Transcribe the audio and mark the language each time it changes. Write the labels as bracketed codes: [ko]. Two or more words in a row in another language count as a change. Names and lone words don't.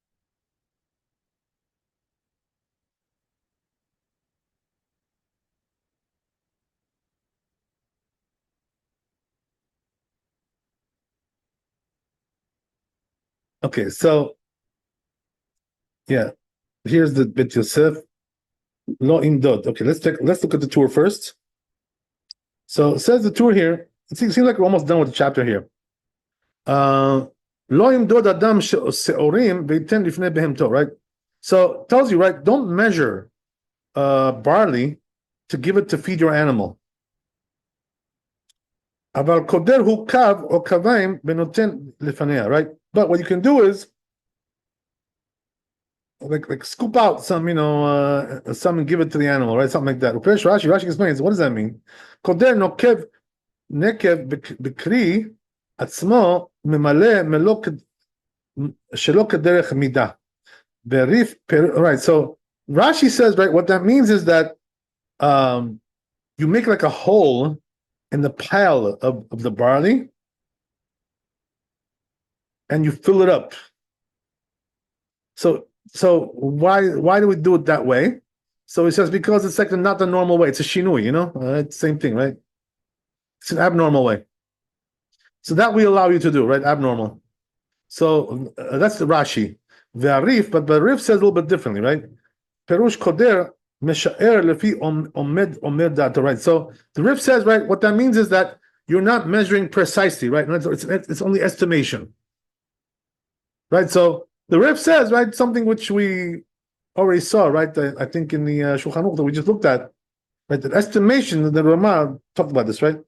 [en] Okay, so yeah, here's the Bet Yosef. [he] לא ימדוד. [en] Okay, let's look at the tour first. So it says the tour here. It seems like we're almost done with the chapter here. [he] לא ימדוד אדם שעורים ויתן לפני בהמתו. [en] Right. So it tells you, right, don't measure barley to give it to feed your animal. [he] אבל קודר הוא קב או קביים ונותן לפניה. [en] Right. But what you can do is like scoop out some, some and give it to the animal, right? Something like that. Rashi explains, what does that mean? [he] קודר נוקב נקב בכרי עצמו וממלא מלואו שלא כדרך מדה. Berif, [en] right? So Rashi says, right, what that means is that you make like a hole in the pile of the barley and you fill it up. So why do we do it that way? So he says because it's like not the normal way. It's a shinui, it's the same thing, right? It's an abnormal way. So that we allow you to do, right? Abnormal. So that's the Rashi. Ve'arif, but the Rif says a little bit differently, right? [he] פירוש קודר משער לפי אומד דעתו, [en] right? So the Rif says, right, what that means is that you're not measuring precisely, right? It's only estimation, right? So the Rif says, right, something which we already saw, right? I think in the Shulchan Aruch that we just looked at, right? That estimation, the Ramah talked about this, right?